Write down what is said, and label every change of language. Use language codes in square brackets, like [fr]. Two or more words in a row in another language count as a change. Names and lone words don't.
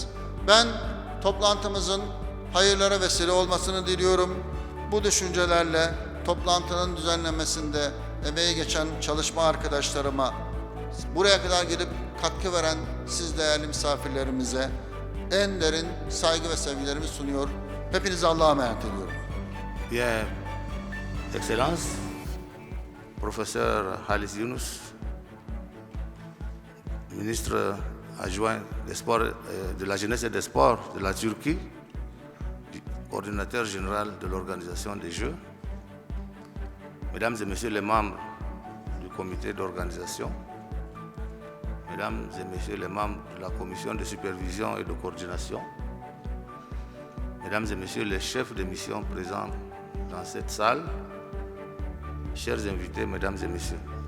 [tr] Ben toplantımızın hayırlara vesile olmasını diliyorum. Bu düşüncelerle toplantının düzenlenmesinde emeği geçen çalışma arkadaşlarıma, buraya kadar gelip katkı veren siz değerli misafirlerimize en derin saygı ve sevgilerimi sunuyor. Hepinize Allah'a emanet ediyorum. [fr] Bien, Excellence, Professeur Halis Yunus, ministre adjoint des Sports, de la Jeunesse et des Sports de la Turquie, coordinateur général de l'organisation des Jeux, Mesdames et Messieurs les membres du comité d'organisation, Mesdames et Messieurs les membres de la commission de supervision et de coordination, Mesdames et Messieurs les chefs de mission présents dans cette salle, chers invités, Mesdames et Messieurs.